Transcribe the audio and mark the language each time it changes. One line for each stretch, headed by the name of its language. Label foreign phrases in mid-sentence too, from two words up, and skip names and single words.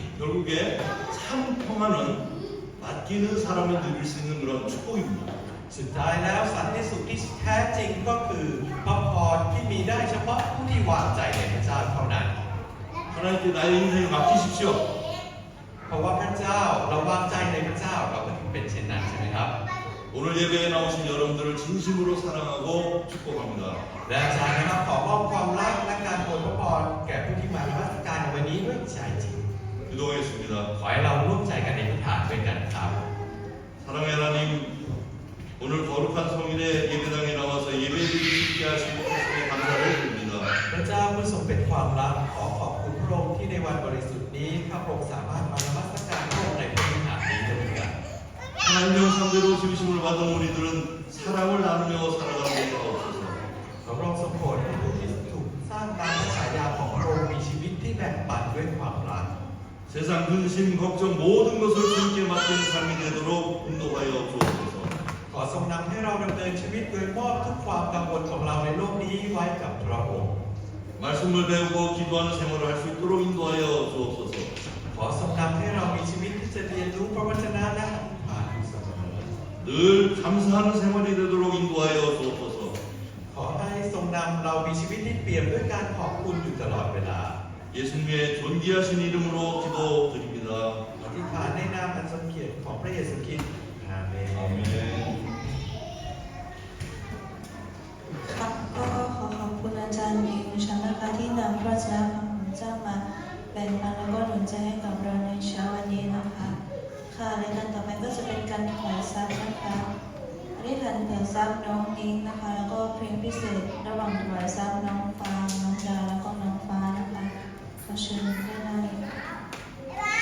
Korean: 결국에 참 평화는 맡기는 사람이 누릴 수 있는 그런 축복입니다.
Thai: ๆสุดท้ายแล้วสันติสุขที่แท้จริงก็คือพระพรที่มีได้เฉพาะผู้ที่วางใจในพระเจ้าเท่านั้น
Korean: 하나님께 나의 인생을 맡기십시오.
Thai: เพราะว่าพระเจ้าเราวางใจในพระเจ้าเราก็ถึงเป็นเช่นนั้นใช่ไหมครับ
Korean: 오늘 예배에 나오신 여러분들을 진심으로 사랑하고 축복합니다.
Thai: และอาจารย์นะครับขอมอบความรักและการอวยพรแก่ผู้ที่มานมัสการในวันนี้ด้วยใจจริง
Korean: 기도하겠습니다.
Thai: ขอให้เราร่วมใจกันในพิธานด้วยกันครับ
Korean: 사랑의 하나님, 오늘 거룩한 성일의 예배당에 나와서 예배드리기 쉽게 하신 것에 감사를 드립니다.
Thai: พระเจ้าผู้ทรงเป็นความรักขอขอบคุณพระองค์ที่ในวันบริสุทธิ์นี้ข้าพระองค์สามารถมานมัสการพระองค์ในพระวิหารนี้ด้วยกัน
Korean: 하나님 형상대로 지으심을 받은 우리들은 사랑을 나누며 살아가는 데 없어서
Thai: ขอพระองค์ทรงโปรดให้ผู้ที่ถูกสร้างตามพระฉายาของพระองค์มีชีวิตที่แบ่งปันด้วยความรัก
Korean: 세상 근심 걱정 모든 것을 주님께 맡기는 삶이 되도록 인도하여 주옵소서.
Thai: ขอทรงนำให้เราดำเนินชีวิตโดยมอบทุกความกังวลของเราในโลกนี้ไว้กับพระองค์
Korean: 말씀을 배우고 기도하는 생활을 할 수 있도록 인도하여 주옵소서.
Thai: ขอทรงนำให้เรามีชีวิตที่จะเรียนรู้พระวจนะและผ่านเสมอ
Korean: 늘 감사하는 생활이 되도록 인도하여 주옵소서.
Thai: ขอให้ทรงนำเรามีชีวิตที่เปี่ยมด้วยการขอบคุณอยู่ตลอดเวลา
Korean: 예수님의 존귀하신 이름으로 기도드립니다.
Thai: อธิษฐานในนามอันทรงเกียรติของพระเยซูคริสต์อาเมน
Korean: 아멘.
Thai: ครับก็ขอขอบคุณอาจารย์มิวชันนะคะที่นำพระวจนะของพระเจ้ามาแบ่งปันแล้วก็หนุนใจให้กับเราในเช้าวันนี้นะคะค่ะรายการต่อไปก็จะเป็นการถวายทรัพย์นะคะอธิษฐานเผื่อทรัพย์น้องนิ้งนะคะแล้วก็เพลงพิเศษระหว่างถวายทรัพย์น้องฟางน้องดาแล้วก็น้องฟ้านะคะขอเชิญได้เลย